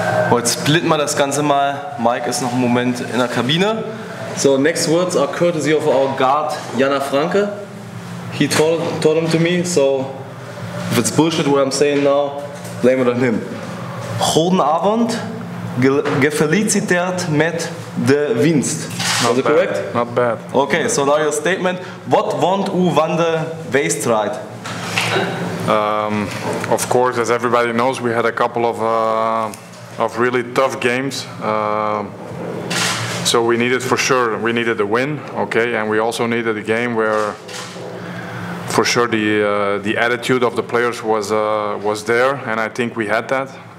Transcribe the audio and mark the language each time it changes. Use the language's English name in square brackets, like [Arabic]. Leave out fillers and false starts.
[German] Heute splitten wir das Ganze mal. Mike ist noch einen Moment in der Kabine. [English] So, next words are courtesy of our guard, Jana Franke. He told them to me, so if it's bullshit what I'm saying now, blame it on him. [Dutch] Goedenavond, gefeliciteerd met de winst. [English] Was it correct? Not bad. Okay, so now your statement. [Dutch] Wat won u van de wedstrijd? [English] Of course, as everybody knows, we had a couple of really tough games. So we needed a win, okay, and we also needed a game where, for sure, the attitude of the players was there, and I think we had that.